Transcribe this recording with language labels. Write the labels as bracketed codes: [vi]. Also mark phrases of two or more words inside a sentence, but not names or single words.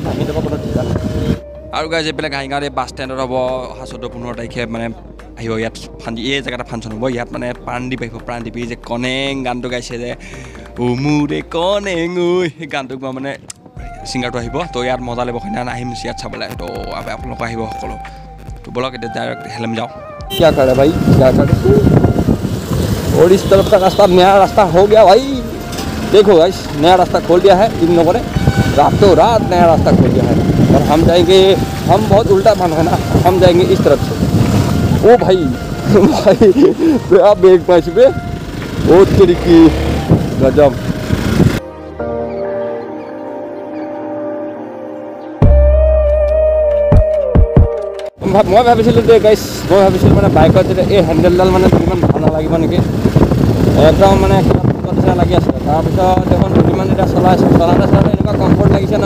[as] ভাঙি যাব কোনো ঠিকান নাই আৰু গাইজ এইবিলাক ঘাইগাঁৱত এই বাছ ষ্টেণ্ডত হ'ব 14-15 তাৰিখে মানে আহিব ইয়াত এই জেগাটা ফাংচন হ'ব ইয়াত মানে প্ৰাণদ্বীপ আহিব প্ৰাণদ্বীপ এই যে কনেং গানটো গাইছে যে মোৰে কনেং ঐ সেই গানটোক মই মানে ছিংগাৰটো আহিব তো ইয়াত মজা লাগিব সেইদিনা আহিম ইয়াত চাবলৈ তো আপোনালোক আহিব সকলো তো বলক এতিয়া ডাইৰেক্ট হেলেম যাওঁ [hi] क्या कर रहे भाई क्या कर और इस तरफ का रास्ता नया रास्ता हो गया भाई देखो गाइस नया रास्ता खोल दिया है इन लोगों ने रातों रात नया रास्ता खोल दिया है और हम जाएंगे हम बहुत उल्टा मान है ना हम जाएंगे इस तरफ से ओ भाई भाई आप एक पाँच पे ओ तरीकी गजब [as] মই ভাবিছিলোঁ যে গাইছ মই ভাবিছিলোঁ মানে বাইকত যেতিয়া এই হেণ্ডেলডাল মানে দুদিনমান ভাল নালাগিব নেকি একদম মানে কিবা নিচিনা লাগি আছিলে তাৰপিছত দেখোন দুদিনমান এতিয়া চলাইছোঁ চলাওঁতে এনেকুৱা কমফৰ্ট লাগিছে নহয়